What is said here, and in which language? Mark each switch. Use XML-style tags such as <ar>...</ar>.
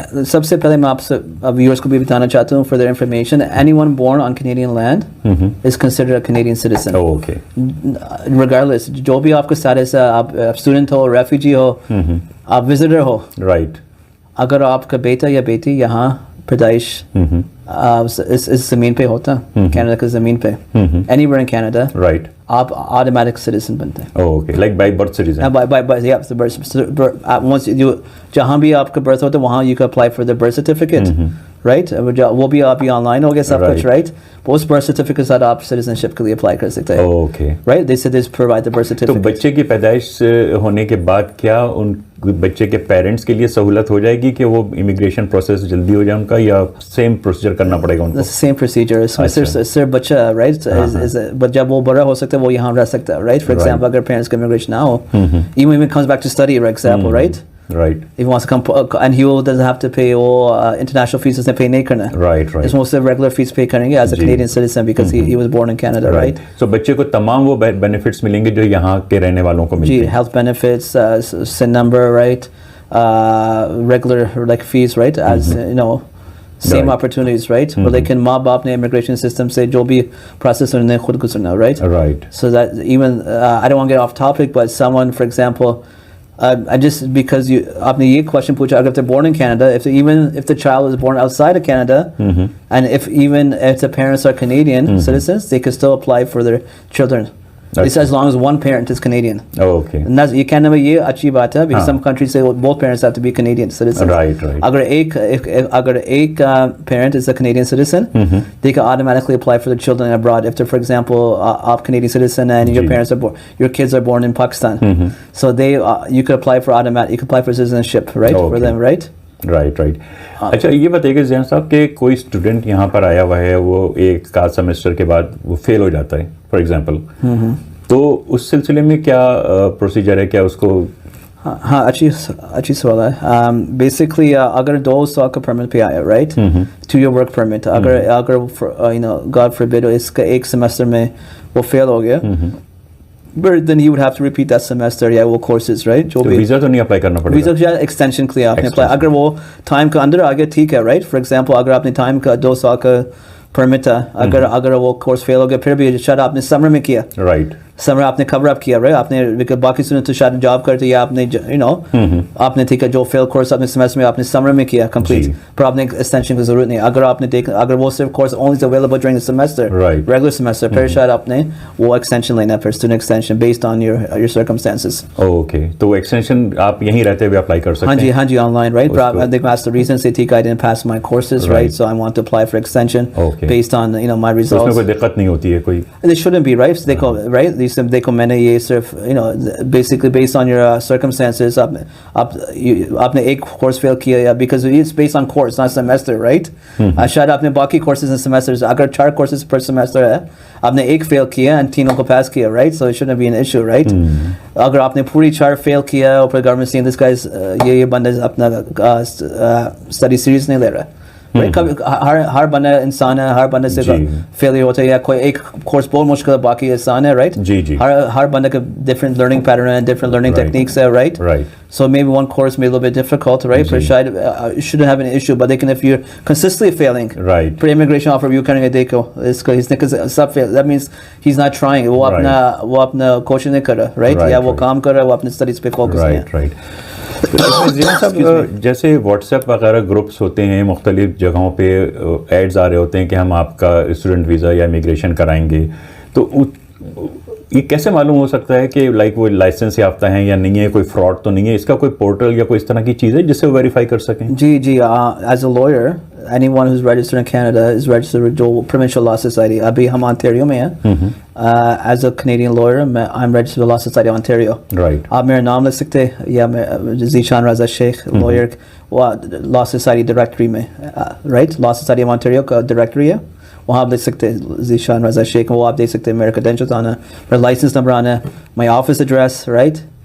<hi>सबसे पहले मैं आपसे व्यूअर्स को भी बताना चाहता हूँ</hi> <en>for their information anyone born on Canadian land is considered a Canadian citizen. Okay.</en> <hi>Regardless जो भी आपका status है आप स्टूडेंट हो रेफ्यूजी हो आप विजिटर हो</hi> <en>right.</en> <hi>अगर आपका बेटा या बेटी यहाँ पैदाइश इस ज़मीन पे होता कनाडा की ज़मीन पे</hi> <en>anywhere in Canada right.</en> <hi>आप ऑटोमेटिक सिटीजन बनते हैं.</hi> <en>Okay, like by birth citizen. Once you</en> <hi>जहाँ भी आपका birth होता है वहाँ</hi> <en>you can apply for the birth certificate, right?</en> <hi>वो भी आप ऑनलाइन हो गया सब कुछ right? उस birth certificate साथ आप citizenship के लिए apply कर सकते हैं.</hi> <en>Okay. Right? They said they provide the birth certificate.</en> <hi>तो बच्चे की पैदाइश होने के बाद क्या उन बच्चे के पेरेंट्स के लिए सहूलत हो जाएगी कि वो इमिग्रेशन प्रोसेस जल्दी हो जाए उनका या सेम प्रोसीजर करना पड़ेगा उनको?</hi> <en>Same procedure.</en> <hi>सिर्फ बच्चा right? जब वो बड़ा हो सकता है वो यहाँ रह सकता है right? For example अगर पेरेंट्स का इमिग्रेशन ना हो</hi> <en>even comes back to study for example</en> <hi>right?</hi> <en>Right. If he wants to come, and he doesn't have to pay all international fees</en> <hi>उसने pay नहीं करना.</hi> <en>Right. It's mostly regular fees pay करेंगे as a Canadian citizen because he was born in Canada, right?</en> <hi>So बच्चे को तमाम वो benefits मिलेंगे जो यहाँ के रहने वालों को मिलते जी, हैं.</hi> <en>health benefits, SIN number, right? Regular like fees, right? As you know, same Right. opportunities, right? Where they can</en> <hi>माँ बाप ने immigration system से जो भी process उन्हें खुद गुजरना, right?</hi> <en>Right. So that even I don't want to get off topic, but someone, for example, I just because you</en> <hi>आपने ये question पूछा,</hi> <en>अगर they're born in Canada, even if the child is born outside of Canada, and if the parents are Canadian citizens, they can still apply for their children. It's as long as one parent is Canadian. Oh, okay. And that's,</en> <hi>ये कहने में ये अच्छी बात है</hi> <en>because some countries say both parents have to be Canadian citizens. Right, right. अगर एक parent is a Canadian citizen, they can automatically apply for their children abroad. If they're, for example, a Canadian citizen and your kids are born in Pakistan, so you could apply for you could apply for citizenship, right, for them, right?</en> <hi>Right right. अच्छा ये बताइए ज़ियान साहब कि कोई student यहाँ पर आया हुआ है, वो एक आध सेमेस्टर के बाद वो फेल हो जाता है फॉर एग्जांपल, तो उस सिलसिले में क्या प्रोसीजर है, क्या उसको? हाँ अच्छी सवाल है. बेसिकली अगर 2 साल का परमिट पे आया, राइट, 2 year वर्क परमिट, अगर गॉड फॉरबिड इसका एक सेमेस्टर में वो फेल हो गया,</hi> <en>but then he would have to repeat that semester,</en> <hi>वो courses, right? जो भी वीज़ा तो नहीं अप्लाई करना पड़ेगा? वीज़ा या एक्सटेंशन के लिए आपने अप्लाई, अगर वो टाइम का अंदर आ गया ठीक है, राइट? फॉर एग्जांपल अगर आपने टाइम का 2 साल का परमिट है, अगर वो कोर्स फेल हो गया, फिर भी शायद आपने समर में किया,</hi> <en>right,</en> <hi>समर आपने कवर अप किया, राइट? आपने बाकी सुने तो शायद जॉब करते या आपने आपने ठीक है जो फेल कोर्स आपने सेमेस्टर में आपने समर में किया कंप्लीट, पर आपने एक्सटेंशन की जरूरत नहीं. अगर वो सिर्फ course</hi> <en>only available during the semester,</en> <hi>regular semester, फिर शायद आपने वो एक्सटेंशन लेना, फिर student extension</hi> <en>Based on your circumstances.</en> <hi>Okay, तो एक्सटेंशन आप यहीं रहते हुए अप्लाई कर सकते हैं? हाँ जी online, right?</hi> <en>But they asked the reason, say ठीक I didn't pass my courses, right? So I want to apply for extension based on my results.</en> <hi>तो उसमें कोई दिक्कत नहीं होती है कोई?</hi> <en>They shouldn't be, right?</en> <hi>देखो मैंने ये सिर्फ</hi> <en>basically based on your circumstances,</en> <hi>आपने एक कोर्स फेल किया या</hi> <en>because it's based on course not semester, right?</en> <hi>शायद आपने बाकी courses and semesters, अगर 4 courses per semester है, आपने एक फेल किया and 3 को पास किया, right?</hi> <en>So it shouldn't be an issue, right?</en> <hi>अगर आपने पूरी 4 फेल किया और फिर गवर्नमेंट से</hi> <en>this guy</en> <hi>ये बंदा अपना स्टडी सीरीज नहीं ले रहा है, right? हर बंदा इंसान है, हर बंदे से फेलियर होता है या कोई एक कोर्स बहुत मुश्किल है बाकी आसान है, राइट? जी. हर बंदे का different learning pattern है, different learning techniques है, right?</hi> <en>So maybe one course may be a little bit difficult, right? But you shouldn't have an issue. But if you're consistently failing, right? Pre-immigration offer review</en> <hi>करेंगे देखो इसने सब</hi> <en>fail. That means he's not trying.</en> <hi>वो अपना कोशिश नहीं कर रहा, right? या वो काम कर रहा है, वो अपने स्टडीज पे फोकस नहीं है.</hi> <en>Right.</en> <hi>ज़ियान साहब जैसे व्हाट्सएप वगैरह ग्रुप्स होते हैं, मुख्तलिफ जगहों पे एड्स आ रहे होते हैं कि हम आपका स्टूडेंट वीज़ा या इमिग्रेशन कराएंगे, तो ये कैसे मालूम हो सकता है कि लाइक वो लाइसेंस याफ्ता है या नहीं है, कोई फ्रॉड तो नहीं है? इसका कोई पोर्टल या कोई इस तरह की चीज़ है जिससे वो वेरीफाई कर सकें?</hi> <en>जी as a lawyer anyone who's registered in Canada is registered with the Provincial Law Society.</en> <hi>अभी हम Ontario में हैं.</hi> <en>As a Canadian lawyer, I'm registered with Law Society of Ontario. Right.</en> <hi>आप मेरा नाम लिख सकते हैं या मैं Zeesean Raza Sheikh lawyer Law Society directory में, right? Law Society of Ontario का directory है, वहाँ आप देख सकते हैं Zeesean Raza Sheikh, वो आप देख सकते हैं मेरा credentials आना, मेरा license number आना,</hi> <en>my office address,</en> <hi>right?</hi>